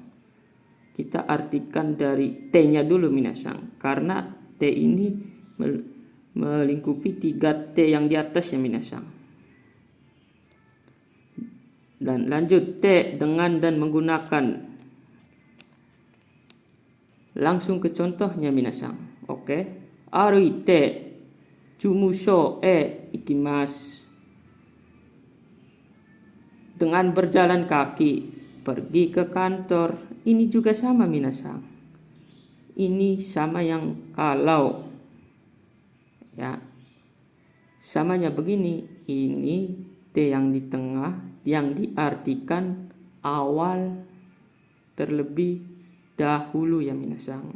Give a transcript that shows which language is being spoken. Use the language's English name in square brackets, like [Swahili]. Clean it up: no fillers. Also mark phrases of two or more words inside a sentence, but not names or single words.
[Indonesian] Kita artikan dari T-nya dulu minasang, karena T ini melingkupi 3 T yang di atas ya minasang. Dan lanjut T dengan dan menggunakan. Langsung ke contohnya minasang. Oke. [Japanese] 歩いて事務所行きます. [Indonesian] Dengan berjalan kaki pergi ke kantor. Ini juga sama minasang. Ini sama yang kalau ya. Samanya begini, ini T yang di tengah yang diartikan awal terlebih dahulu ya minasang.